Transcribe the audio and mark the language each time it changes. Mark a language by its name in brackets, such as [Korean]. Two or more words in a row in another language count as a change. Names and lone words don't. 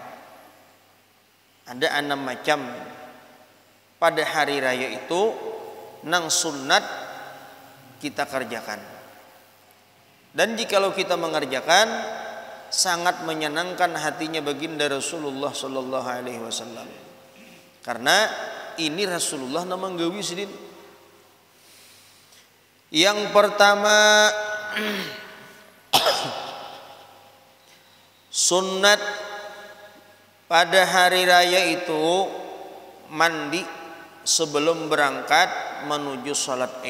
[Indonesian] Ada 6 macam pada hari raya itu nang sunnat kita kerjakan. Dan jikalau kita mengerjakan sangat menyenangkan hatinya baginda Rasulullah [Arabic] صلى الله عليه وسلم. [Banjar] Karena ini Rasulullah namang gawi sidin. [Indonesian] Yang pertama sunnat pada hari raya itu mandi sebelum berangkat menuju salat Id.